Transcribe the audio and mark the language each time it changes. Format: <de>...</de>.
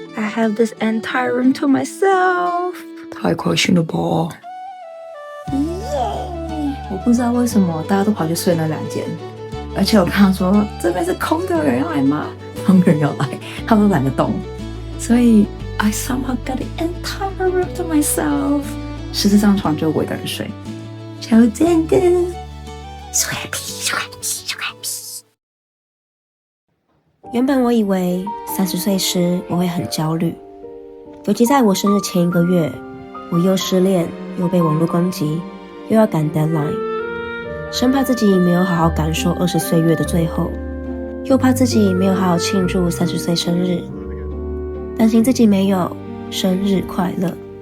<en>I have this entire room to myself.</en> <zh>太開心了吧！我不知道為什麼大家都跑去睡那2間，而且我跟他說這邊是空的，有人要來嗎？他們人要來，他們都懶得動，所以</zh> <en>I somehow got the entire room to myself。</en> <zh>14張床就我一個人睡，超讚的 ，</zh> <en>so happy，so happy，so happy。</en> <zh>原本我以為30歲時我會很焦慮，尤其在我生日前1個月，我又失戀，又被網絡攻擊，又要趕 deadline， 生怕自己沒有好好感受20歲月的最後，又怕自己沒有好好慶祝30歲生日，擔心自己沒有生日快樂。</zh>